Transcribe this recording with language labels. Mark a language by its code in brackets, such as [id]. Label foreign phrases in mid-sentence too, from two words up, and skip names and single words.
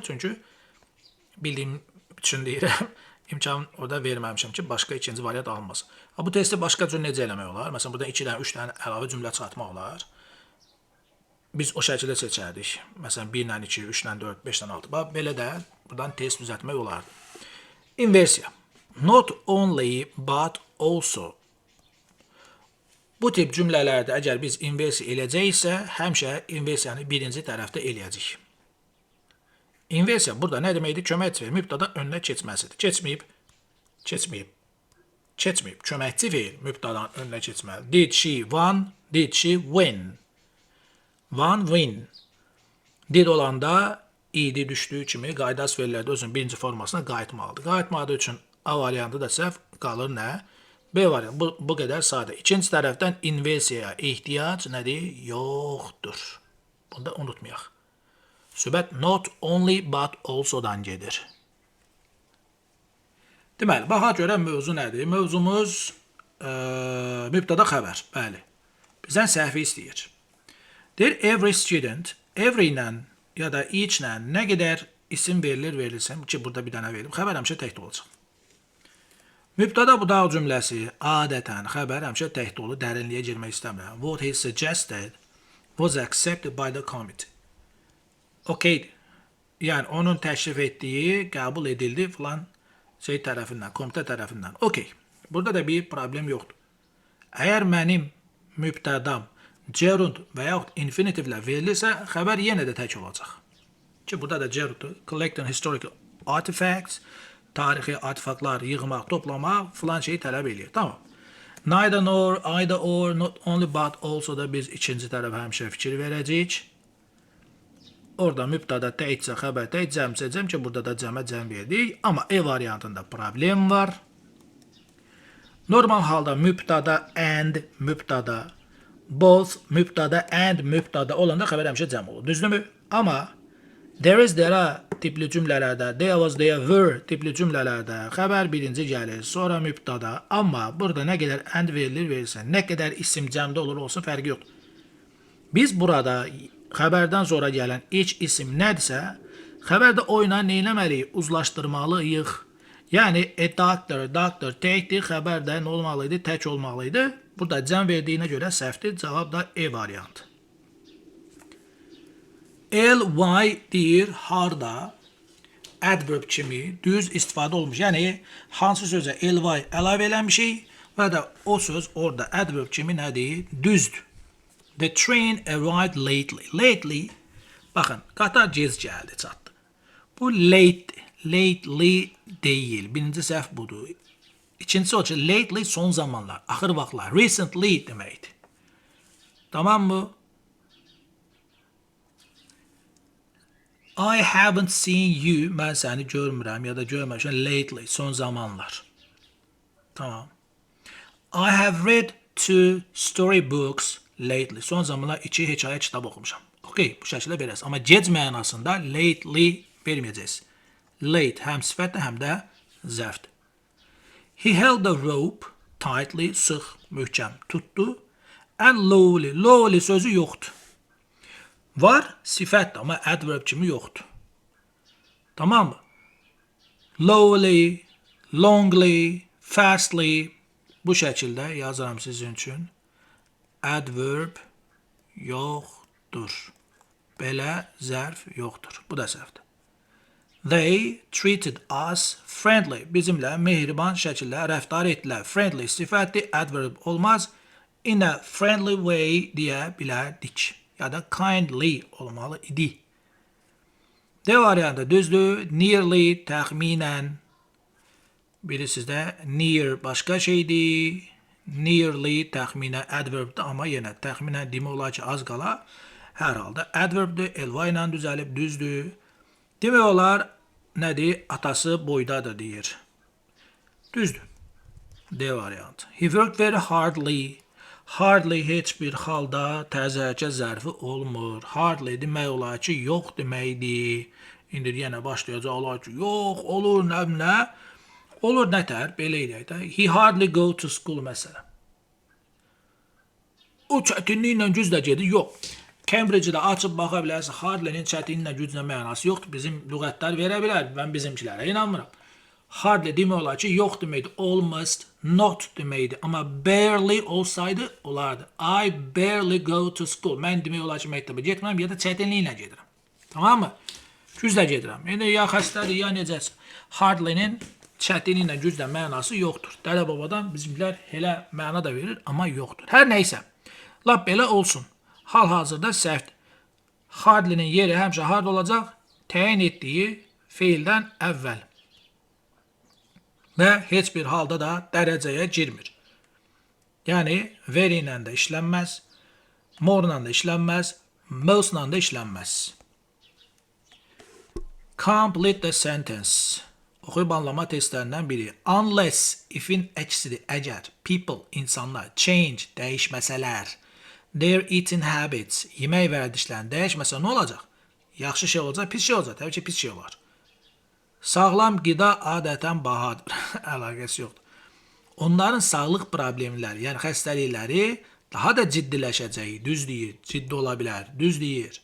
[az] Çünki bildiyim üçün deyirəm. İmkan orada verməmişəm ki, başqa ikinci variant alınmasın. Bu testi başqa cür necə eləmək olar? Məsələn, burada 2-dən 3-dən əlavə cümlə çıxartmaq olar. Biz o şəkildə seçərdik. Məsələn, 1-dən 2, 3-dən 4, 5-dən 6. Belə də buradan test düzəltmək olardı. İnversiya. [en] Not only, but also. [az] Bu tip cümlələrdə əgər biz inversiya eləyəcəksə, həmişə inversiyanı birinci tərəfdə eləyəcəyik. İnversiya burada nə deməkdir? Köməkçi feil mübtəda önünə keçməsidir. Keçməyib. Köməkçi feil mübtədanın önünə keçməlidir. [en] Did she won? Did she win? Won, win. [az] Did olanda idi düşdüyü kimi qaydas feillərdə özünün birinci formasına qayıtmalıdır. Qayıtmadığı üçün A variantı da səhv qalır nə? B variantı. Bu qədər sadə. İkinci tərəfdən inversiyaya ehtiyac nədir? Yoxdur. Bunu da unutmayaq. Söhbət [en] not only but also- [az] dan gedir. Deməli, baxa görə mövzu nədir? Mövzumuz mübtəda xəbər. Bəli. Bizdən səhvi istəyir. Deyir, [en] every student, [az] every ilə ya da each ilə nə qədər isim verilsin ki, burada bir dənə verim. Xəbər həmişə tək olacaq. Mübtəda budaq cümləsi adətən xəbər həmişə tək dolu, dərinliyə girmək istəmirəm. [en] What he suggested was accepted by the committee. [az] Okey. Yəni onun təklif etdiyi qəbul edildi filan şey tərəfindən, komitə tərəfindən. Okey. Burada da bir problem yoxdur. Əgər mənim mübtədam gerund və yaxud infinitivlə verilirsə, xəbər yenə də tək olacaq. Ki burada da gerunddur. [en] Collecting historical artifacts, [az] tarixi artefaktlar yığmaq, toplamaq filan şeyi tələb edir. Tamam. [en] Neither nor, either or, not only but also [az] da biz ikinci tərəf həmişə fikir verəcəyik. Orada mübtəda təkcə, xəbər tək, cəm ki, burada da cəmə cəm verdik. Amma E variantında problem var. Normal halda mübtəda and, mübtəda both, mübtəda and, mübtəda olanda xəbər həmişə cəm olur. Düzdürmü? Amma [en] there is, there are [az] tipli cümlələrdə, [en] there was, there were [az] tipli cümlələrdə xəbər birinci gəlir, sonra mübtəda. Amma burada nə qədər and verilirsə, nə qədər isim cəmdə olur olsun, fərqi yoxdur. Biz burada xəbərdən sonra gələn ilk isim nədirsə, xəbərdə o ilə neyləməliyik? Uzlaşdırmalıyıq. Yəni, doctor təkdir, xəbərdə nə olmalıydı? Tək olmalıydı. Burada cəm verdiyinə görə səhvdir. Cavab da E variantı. Ly deyir, harda adverb kimi düz istifadə olmuş. Yəni, hansı sözə ly əlavə eləmişik və də o söz orada adverb kimi nədir? Düzdür. [en] The train arrived lately. [az] Lately, baxın, qatar gec gəldi, çatdı. Bu lately deyil. Birinci səhv budur. İkincisi o ki, lately son zamanlar, axır vaxtlar, recently deməkdir. Tamam mı? [en] I haven't seen you. [az] Mən səni görmürəm ya da görməmişəm lately. Son zamanlar. Tamam. [en] I have read 2 storybooks lately. [az] Son zamanlar 2 hekayə kitab oxumuşam. Okay, bu şəkildə verəsən. Amma gec mənasında lately verməyəcəksiniz. Late həm sifətdir, həm də zərfdir. [en] He held the rope tightly, [az] sıx, möhkəm tutdu. [en] And lowly. [az] Lowly sözü yoxdur. Var, sifətdir, amma adverb kimi yoxdur. Tamam mı? [en] Lowly, longly, fastly [az] bu şəkildə yazıram sizin üçün. Adverb yoxdur. Belə zərf yoxdur. Bu da zərfdir. [en] They treated us friendly. [az] Bizimlə mehriban şəkildə rəftar etdilər. Friendly sifətdir, adverb olmaz. [en] In a friendly way [az] deyə bilərdik. Ya da kindly olmalı idi. D variantı düzdür. Nearly, təxminən. Biri sizdə near başqa şeydir. Nearly təxminən adverbdir, amma yenə təxminən demək olar ki, az qala. Hər halda adverbdir, elva ilə düzəlib, düzdür. Demək olar, nədir? Atası boydadır, deyir. Düzdür. D variantı. [en] He worked very hardly. [az] Hardly heç bir halda təzərkə zərfi olmur. Hardly demək olar ki, yox deməkdir. İndi yenə başlayacaq olar ki, yox, olur, nə? Olur nətər? Belə eləyək də. [en] He hardly go to school məsələn. [az] O çətinliklə güclə gedir, yox. Cambridge-də açıb baxa bilərsə, hardly-nin çətinliklə güclə mənası yoxdur. Bizim lüğətlər verə bilər, mən bizimkilərə inanmıram. Hardly demək olar ki, yox deməkdir. [en] Almost, not [az] deməkdir. Amma barely olsaydı, olardı. [en] I barely go to school. [az] Mən demək olar ki, məktəbə getmirəm, ya da çətinliklə gedirəm. Tamam mı? Güclə gedirəm. Yəni, ya xəstədir, ya necəsə. Hardly-nin çətinliklə güclə mənası yoxdur. Dədə babadan bizimkilər elə məna da verir, amma yoxdur. Hər nəysə, lap belə olsun. Hal-hazırda səhvdir. Hardly-nin yeri həmişə hard olacaq, təyin etdiyi feildən əvvəl. Və heç bir halda da dərəcəyə girmir. Yəni, very ilə də işlənməz, more ilə də işlənməz, most ilə də işlənməz. [en] Complete the sentence. [az] Oxuyub anlama testlərindən biri. Unless, if-in əksidir, əgər, people, insanlar, change, dəyişməsələr, [en] their eating habits, [az] yemək vərdişlərini dəyişməsə nə olacaq? Yaxşı şey olacaq, pis şey olacaq, təbii ki, pis şey olar. Sağlam qida adətən bahadır. Əlaqəsi yoxdur. Onların sağlıq problemləri, yəni xəstəlikləri daha da ciddiləşəcəyi, düz deyir, ciddi ola bilər, düz deyir.